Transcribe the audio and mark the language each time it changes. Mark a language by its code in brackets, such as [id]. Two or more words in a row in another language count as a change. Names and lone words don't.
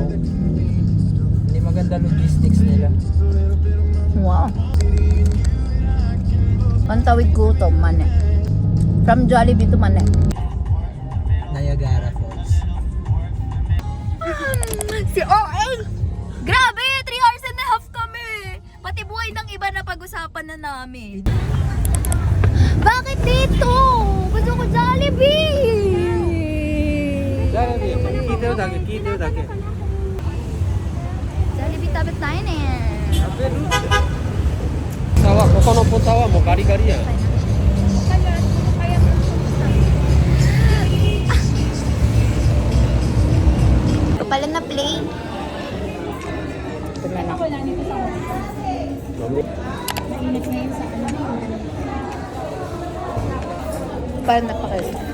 [tl] Hindi maganda logistics nila. Wow. Pantawid gutom, mane. [en] From Jollibee to mane. Niagara Falls. [tl] Si OA! Grabe! [en] 3 hours and a half kami! [tl] Pati buhay ng iba na pag-usapan na namin. Bakit dito? Gusto ko Jollibee! Jollibee tabi tayo na yan. [ja] ここのポタはもうガリガリやん。 [tl] Pala na play. Ito na lang. Parang napakita.